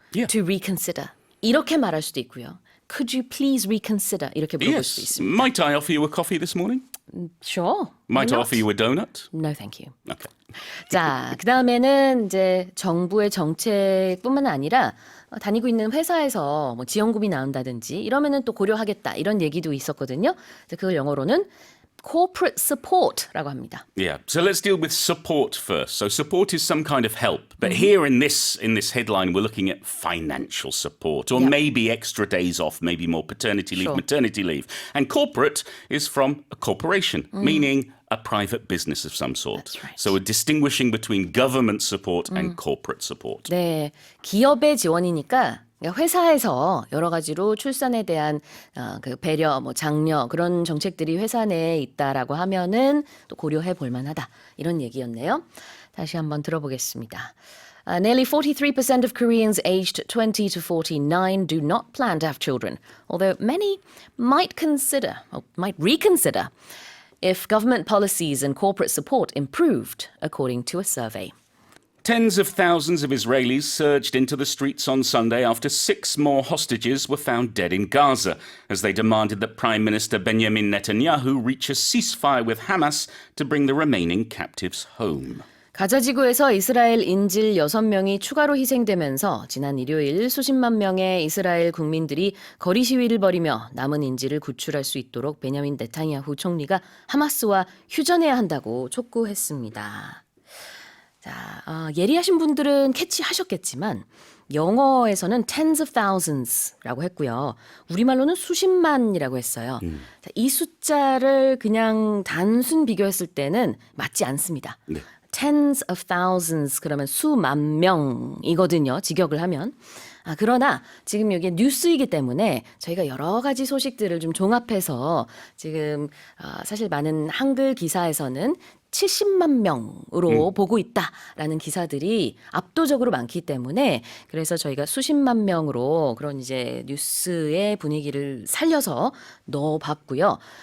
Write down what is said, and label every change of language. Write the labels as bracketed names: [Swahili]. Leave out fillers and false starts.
[English] Yeah. to reconsider? [Korean] 이렇게 말할 수도 있고요. [English] Could you please reconsider? [Korean] 이렇게 물어볼 수도 있습니다. [English] Might I offer you a coffee this morning? Sure. Might why I not? offer you a donut? No, thank you. Okay. [Korean] 자, 그 다음에는 이제 정부의 정책뿐만 아니라 다니고 있는 회사에서 뭐 지원금이 나온다든지 이러면은 또 고려하겠다 이런 얘기도 있었거든요. 그걸 영어로는 [English] corporate support [Korean] 라고 합니다. [English] Yeah. So let's deal with support first. So support is some kind of help. But here in this headline, we're looking at financial support or Yep. maybe extra days off, maybe more paternity leave, Sure. maternity leave. And corporate is from a corporation, meaning a private business of some sort. That's right. So we're distinguishing between government support and corporate support. [Korean] 네, 기업의 지원이니까 회사에서 여러 가지로 출산에 대한 그 배려, 뭐 장려 그런 정책들이 회사 내에 있다라고 하면은 또 고려해 볼 만하다 이런 얘기였네요. 다시 한번 들어보겠습니다. [English] Nearly 43% of Koreans aged 20 to 49 do not plan to have children, although many might consider, or might reconsider, if government policies and corporate support improved, according to a survey. Tens of thousands of Israelis surged into the streets on Sunday after 6 more hostages were found dead in Gaza, as they demanded that Prime Minister Benjamin Netanyahu reach a ceasefire with Hamas to bring the remaining captives home. [Korean] 가자 지구에서 이스라엘 인질 6명이 추가로 희생되면서 지난 일요일 수십만 명의 이스라엘 국민들이 거리 시위를 벌이며 남은 인질을 구출할 수 있도록 베냐민 네타냐후 총리가 하마스와 휴전해야 한다고 촉구했습니다. 자, 예리하신 분들은 캐치하셨겠지만 영어에서는 [English] tens of thousands [Korean] 라고 했고요. 우리말로는 수십만이라고 했어요. 자, 이 숫자를 그냥 단순 비교했을 때는 맞지 않습니다. 네. [English] tens of thousands [Korean] 그러면 수만 명이거든요. 직역을 하면. 그러나 지금 여기 뉴스이기 때문에 저희가 여러 가지 소식들을 좀 종합해서 지금 사실 많은 한글 기사에서는 70만 명으로 보고 있다라는 기사들이 압도적으로 많기 때문에 그래서 저희가 수십만 명으로 그런 이제 뉴스의 분위기를 살려서 넣어봤고요.